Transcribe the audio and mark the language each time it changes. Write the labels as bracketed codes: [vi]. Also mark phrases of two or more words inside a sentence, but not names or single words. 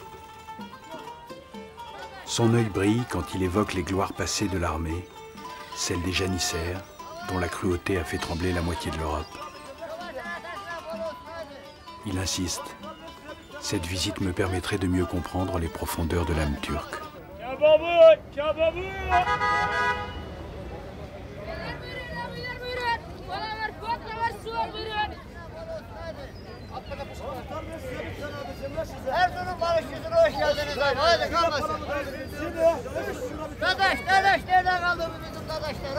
[fr] Son œil brille quand il évoque les gloires passées de l'armée, celles des janissaires, dont la cruauté a fait trembler la moitié de l'Europe. Il insiste. Cette visite me permettrait de mieux comprendre les profondeurs de l'âme turque. [tr] Erzurum barış yüzüne hoş geldiniz. Hadi kalmasın. Dadaş, nerede kaldı bu bizim dadaşlar?